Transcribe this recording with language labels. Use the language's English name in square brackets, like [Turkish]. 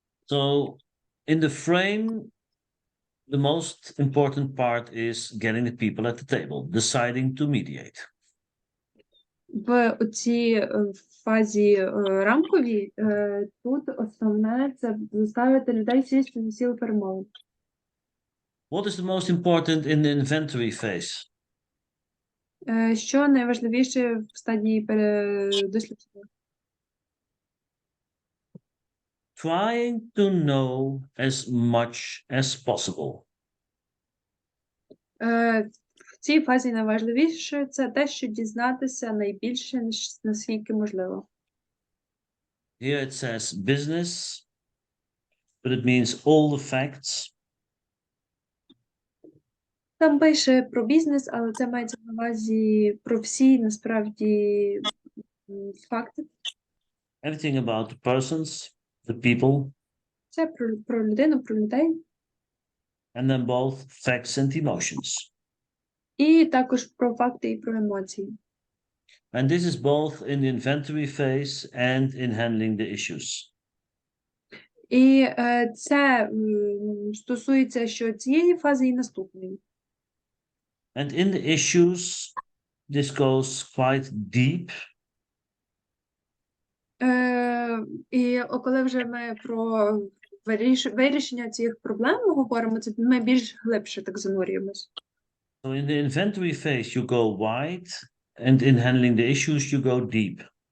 [English] So in the frame, the most important part is getting the people at the table, deciding to mediate. [Ukrainian] В цій фазі рамковій тут основне – це заставити людей сісти за стіл перемовин. [English] What is the most important in the inventory phase? [Ukrainian] Що найважливіше в стадії дослідження? [English] Trying to know as much as possible. [Ukrainian] В цій фазі найважливіше – це те, що дізнатися найбільше, наскільки можливо. [English] Here it says business, but it means all the facts. [Ukrainian] Там пише про бізнес, але це мається на увазі про всі, насправді, факти. [English] Everything about the persons, the people, [Ukrainian] Це про людину, про людей. [English] and then both facts and emotions. [Ukrainian] І також про факти і про емоції. [English] And this is both in the inventory phase and in handling the issues. [Ukrainian] І це стосується що цієї фази і наступної. [English] And in the issues, this goes quite deep. [Ukrainian] І коли вже ми про вирішення цих проблем говоримо, це ми більш глибше так занурюємось. [English] So in the inventory phase, you go wide, and in handling the issues, you go deep.